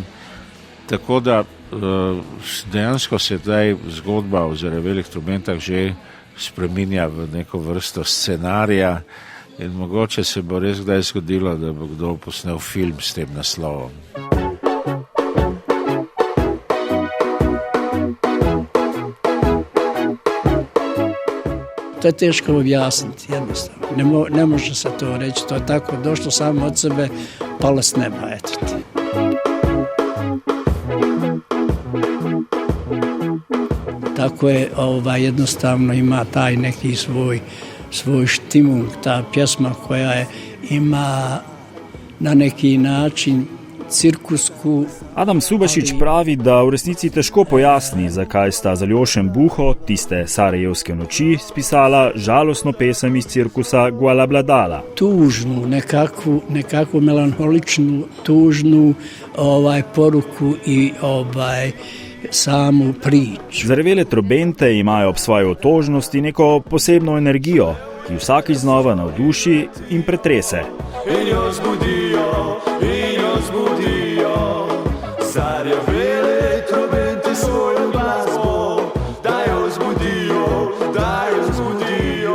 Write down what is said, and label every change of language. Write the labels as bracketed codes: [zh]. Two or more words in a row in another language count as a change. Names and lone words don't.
[sl] Tako da dejansko se taj zgodba o zarjavelih trobentah že spreminja v neko vrsto scenarija in mogoče se bo res kdaj zgodilo, da bo kdo posnel film s tem naslovom. [bs] To je teško objasniti, jednostavno. Ne može se to reći, to je tako došlo samo od sebe, palo s neba, eto ti. Tako je, jednostavno ima taj neki svoj štimung, ta pjesma koja ima na neki način cirkusku. [sl] Adam Šubašič pravi, da v resnici težko pojasni, zakaj sta z Aljošem Buho, tiste sarajevske noči, spisala žalostno pesem iz cirkusa Gualabladala. [bs] Tužnu, nekakvu melanholičnu, tužnu poruku i samu priču. [sl] Zarjavele trobente imajo ob svoji otožnosti neko posebno energijo, ki vsakič znova navduši in pretrese. In jo zbudijo, zarjavele trobente svojo glasbo, da jo zbudijo.